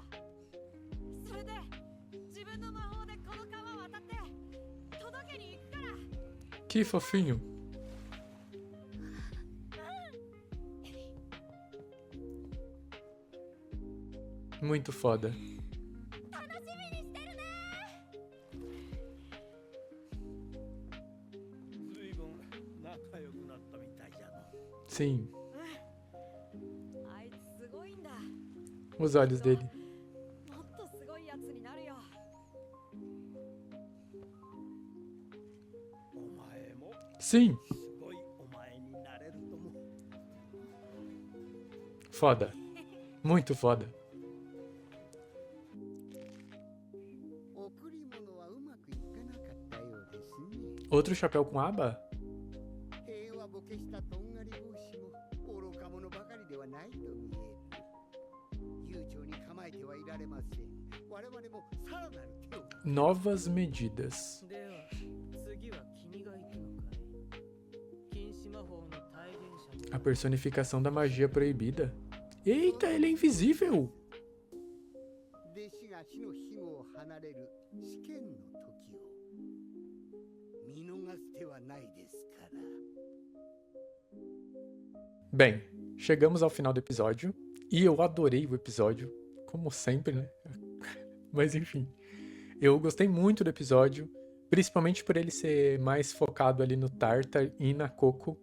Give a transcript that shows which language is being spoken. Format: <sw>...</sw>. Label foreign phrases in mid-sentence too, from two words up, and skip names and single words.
<ja>それで自分の魔法でこの川渡って届けに行くから。</ja> <pt>Que fofinho. Muito foda.</pt> <ja>楽しみにしてるね。ずいぶん仲良くなったみたいじゃの。</ja> <pt>Sim,</pt> <ja>あいつすごいんだ。</ja> <pt>os olhos dele.</pt> <ja>もっとすごいやつになるよ。お前も</ja> <pt>Sim,</pt> <ja>すごいお前になれると思う。</ja> <pt>foda. Muito foda.</pt> <ja>贈り物はうまくいかなかったようですね。</ja> <pt>Outro chapéu com aba?</pt> <ja>平和ボケしたとんがり帽子も愚か者ばかりではないと見える。悠長に構えてはいられません。我々もさらなる手を。</ja> <pt>Novas medidas.</pt> <ja>では次は君が行くのかい？禁止魔法の体現者に</ja> <pt>A personificação da magia proibida. Eita, ele é invisível.</pt> <ja>弟子が死の庇護を離れる試験の時を見逃す手はないですから。</ja> <pt>Bem, chegamos ao final do episódio. E eu adorei o episódio. Como sempre, né? Mas enfim. Eu gostei muito do episódio. Principalmente por ele ser mais focado ali no Tartar e na Coco.</pt>